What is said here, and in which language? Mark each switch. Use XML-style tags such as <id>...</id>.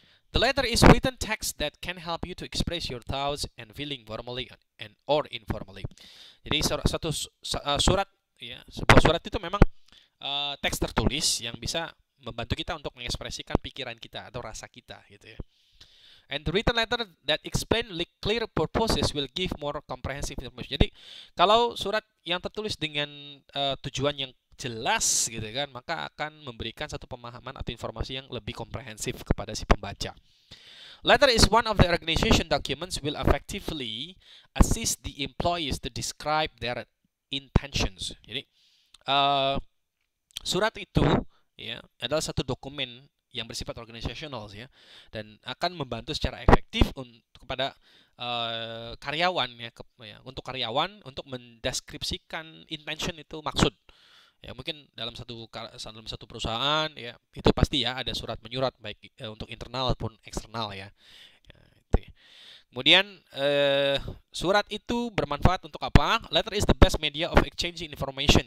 <en>The letter is written text that can help you to express your thoughts and feeling formally and or informally.</en> <id>Jadi surat ya, sebuah surat itu memang teks tertulis yang bisa membantu kita untuk mengekspresikan pikiran kita atau rasa kita gitu ya.</id> <en>And the written letter that explain clear purposes will give more comprehensive information.</en> <id>Jadi kalau surat yang tertulis dengan tujuan yang jelas gitu kan, maka akan memberikan satu pemahaman atau informasi yang lebih komprehensif kepada si pembaca.</id> <en>Letter is one of the organization documents will effectively assist the employees to describe their intentions.</en> <id>Jadi surat itu ya adalah satu dokumen yang bersifat organisasional ya, dan akan membantu secara efektif kepada karyawan ya, untuk karyawan untuk mendeskripsikan intention itu maksud. Ya mungkin dalam satu perusahaan ya itu pasti ya ada surat menyurat baik untuk internal maupun eksternal ya. Itu ya. Kemudian surat itu bermanfaat untuk apa?</id> <en>Letter is the best media of exchanging information.</en>